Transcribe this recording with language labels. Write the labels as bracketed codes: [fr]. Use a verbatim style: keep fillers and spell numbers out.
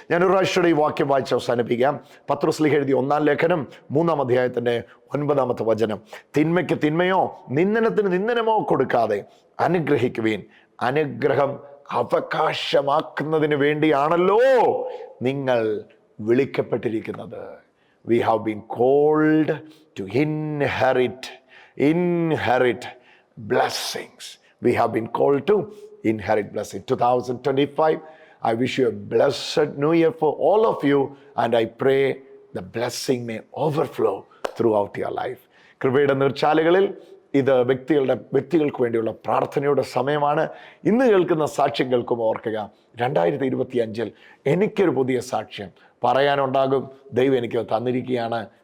[ml] ഞാൻ ഒരു പ്രാവശ്യം ഈ വാക്യം വായിച്ച് അവസാനിപ്പിക്കാം. പത്രോസ് ലേഖനം എഴുതിയ ഒന്നാം ലേഖനം മൂന്നാം അധ്യായത്തിൻ്റെ ഒൻപതാമത്തെ വചനം, തിന്മയ്ക്ക് തിന്മയോ നിന്ദനത്തിന് നിന്ദനമോ കൊടുക്കാതെ അനുഗ്രഹിക്കുവീൻ, അനുഗ്രഹം അവകാശമാക്കുന്നതിന് വേണ്ടിയാണല്ലോ നിങ്ങൾ വിളിക്കപ്പെട്ടിരിക്കുന്നത്. [en] We have been called to inherit inherit blessings. We have been called to inherit blessing. two thousand twenty-five I wish you a blessed new year for all of you, and I pray the blessing may overflow throughout your life. [ml] കൃപയുടെ നീർച്ചാലുകളിൽ ഇത് വ്യക്തികളുടെ വ്യക്തികൾക്ക് വേണ്ടിയുള്ള പ്രാർത്ഥനയുടെ സമയമാണ്. ഇന്ന് കേൾക്കുന്ന സാക്ഷ്യങ്ങൾക്കും ഓർക്കുക, രണ്ടായിരത്തി ഇരുപത്തി അഞ്ചിൽ എനിക്കൊരു പുതിയ സാക്ഷ്യം പറയാനുണ്ടാകും, ദൈവം എനിക്ക് തന്നിരിക്കുകയാണ്.